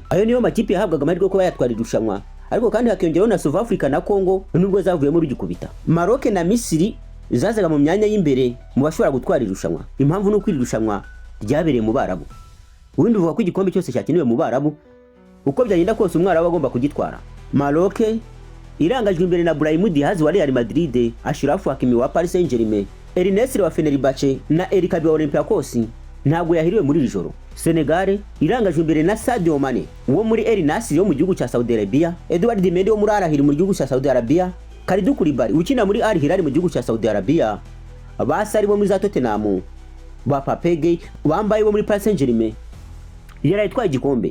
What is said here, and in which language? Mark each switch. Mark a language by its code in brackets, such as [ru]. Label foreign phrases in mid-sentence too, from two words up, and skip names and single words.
[rw] Ayo niyo makipe yahabwaga amahirwe ko bayatwara irushanwa, ariko kandi hakiyongeraho na South Africa na Congo nubwo zavuyemo rugikubita. Maroc na Misiri zazaga mu myanya y'imbere mu bashobora gutwara irushanwa. Impamvu nuko iri rushanwa ryabereye mu Barabu. Ubundi uvuga ko igikombe cyose cyakiniwe mu Barabu, uko byagenda kose umwara bagomba kugitwara. Maroc irangajwe imbere na Ibrahim Diaz wa Real Madrid, Achraf Hakimi wa Paris Saint-Germain, El Nesri wa Fenerbahce na El Kaabi wa Olympiacos ntabwo yahiriwe muri iri joro. Senegal irangajwe imbere na Sadio Mane wo muri El Nassr yo mu gihugu cya Saudi Arabia, Edouard Mendy wo muri Al Ahly mu gihugu cya Saudi Arabia, Kalidou Koulibaly ukina muri Al Hilal mu gihugu cya Saudi Arabia, Basari bo muri za Tottenham, ba Pape Gueye bambaye bo muri Paris Saint-Germain yarayitwaye igikombe.